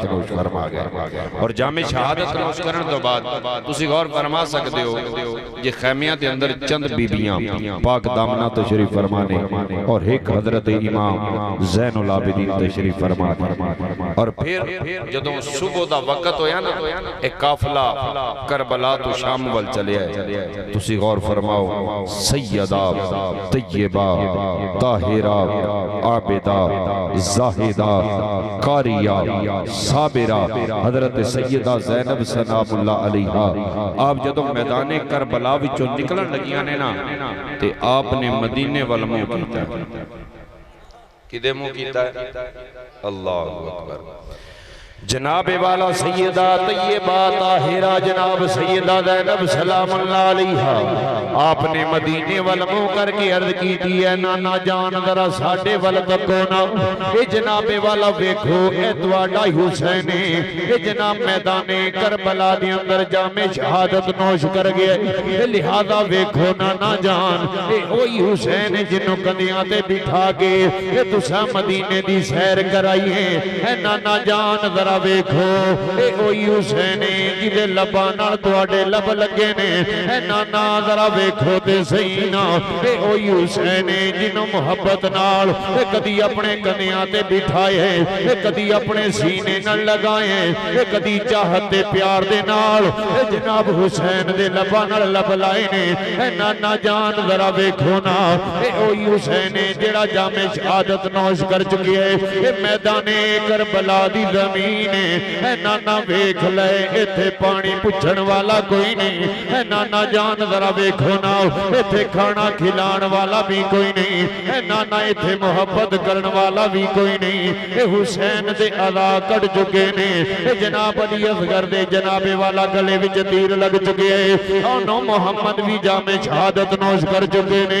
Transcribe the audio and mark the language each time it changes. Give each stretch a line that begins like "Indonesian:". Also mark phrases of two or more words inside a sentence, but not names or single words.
Punjabi: نوش فرما گئے، اور جامع شہادت نوش کرن تو بعد تسی غور فرما سکتے ہو یہ خیمیاں دے اندر چند بیبیاں پاک دامنہ تشریف فرمانے، اور ایک حضرت امام زین العابدین تشریف فرمانے، اور پھر جدوں صبح دا وقت ہویا نا، ایک قافلہ کربلا تو شام وال چلے آئے، تسی غور فرماؤ سیدہ طیبہ طاہرہ عابدہ زاہدہ قاریہ صابرہ حضرت سیدہ زینب
Arabic: سلام اللہ علیہا،
Punjabi: آپ جدوں میدان کربلا وچوں نکلن لگیاں نے نا، تے آپ نے مدینے وال منہ کیتا ہے۔ کدے منہ کیتا ہے؟
Arabic: اللہ اکبر۔
Punjabi: جناب والا سیدہ طیبہ طاہرہ جناب سیدہ زینب
Arabic: سلام اللہ علیہا،
Punjabi: آپ نے مدینے والموں کر کے عرض کی دی ہے نانا جان ذرا ساڑھے والتکو نا، اے جناب والا ویکھو اے تواڈا حسین، اے جناب میدان کربلا دی اندر جامع شہادت نوش کر گئے، لہذا ویکھو نانا جان اے اوہی حسین جنہوں کندیاں تے بٹھا کے اے تسا مدینے دی سیر کرائی ہے، اے نانا جان ذرا ویکھو اے اوہی حسین جدے لبانال تواڈے لب لگے نے، اے نانا ذرا ویکھو تے سینا اے اوہی حسین جنہوں محبت نال اے کدی اپنے کنیاں تے بٹھائے ہیں، اے کدی اپنے سینے نال لگائے ہیں، اے کدی چاہت تے پیار دے نال اے جناب حسین دے لبانال لب لائے نے، اے نانا جان ذرا ویکھو نا اے اوہی حسین جڑا جامع شہادت نوش کر چکی ہے، اے میدان کربلا دی زمین اے نانا ویکھ لے ایتھے پانی پچھن والا کوئی نہیں، اے نانا جان ذرا ویکھو نا ایتھے کھانا کھلان والا بھی کوئی نہیں، اے نانا ایتھے محبت کرن والا بھی کوئی نہیں، اے حسین دے علا کٹ چکے نے، اے جناب علی اصغر دے جناب والا گلے وچ تیر لگ چکے ہیں، انہوں محمد بھی جامع شہادت نوش کر چکے نے،